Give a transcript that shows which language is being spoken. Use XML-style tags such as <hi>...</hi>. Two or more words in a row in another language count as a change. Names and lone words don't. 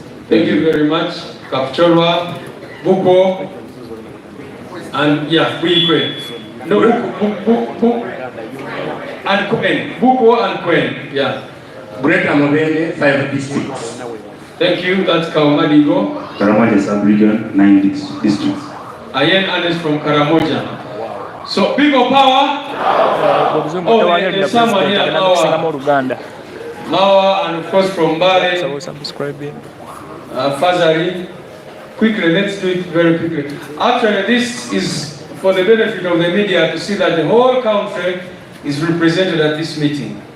<en>thank you very much. Kapchorwa, Buko, and yeah, Buikwe. No, Buko and Kwen. Buko and Kwen, yeah. Greater Mobile, 5 districts. Thank you. That's Kaumadigo. Karamoja sub-region, 9 districts. Ayen Anes from Karamoja. So people power. Oh, there's someone here, Mawa, and of course from Bale. Fazari. Quickly, let's do it very quickly. Actually, this is for the benefit of the media to see that the whole country is represented at this meeting.</en>